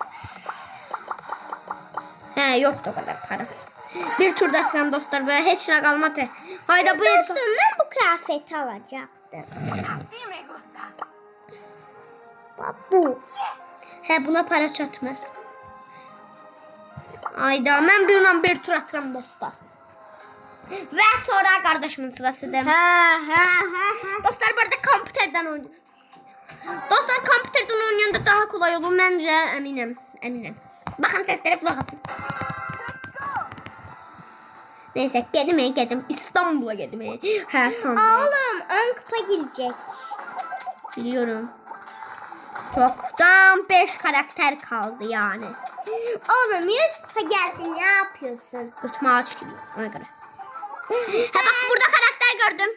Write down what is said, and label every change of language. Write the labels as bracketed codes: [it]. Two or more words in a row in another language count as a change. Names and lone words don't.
[tr] Yoktu o kadar param. Bir turda atıram dostlar ve hiç ne kalmadı. Hayda bu Dostum ben bu kıyafeti alacaktım. [az] Bak bu. Buna para çatmır. Ayda mən bununla bir tur atıram dostlar. Və sonra qardaşımın sırasıdır. Dostlar burada kompüterdən oynayır. Dostlar kompüterdən oynayanda daha [tr] kolay olur [az] məncə, əminəm. Baxın səslərə qulaq atın. [tr] Neyse gedim İstanbul'a gedim. Sandım. Oğlum ön kupa girecek. Biliyorum. Çoktan 5 karakter kaldı yani. Oğlum 100 kupa gelsin ne yapıyorsun? Götüme ağaç gibi ona göre. Ha bak burada karakter gördüm.